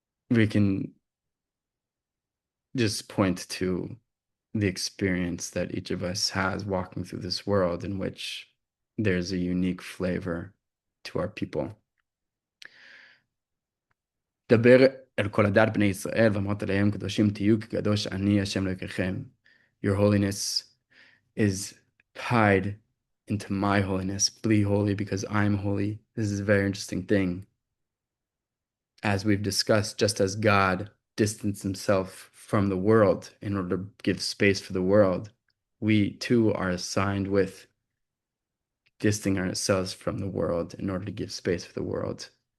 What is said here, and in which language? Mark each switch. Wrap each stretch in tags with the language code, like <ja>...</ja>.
<en>We can just point to the experience that each of us has walking through this world, in which there's a unique flavor to our people.</en> <he>דבר אל כל הדת בני ישראל ואמרת להם קדושים תהיו כי קדוש אני השם אלוקיכם.</he> <en>Your holiness is tied into my holiness. Be holy because I'm holy. This is a very interesting thing. As we've discussed, just as God distanced himself from the world in order to give space for the world, we too are assigned with distancing ourselves from the world in order to give space for the world.</en>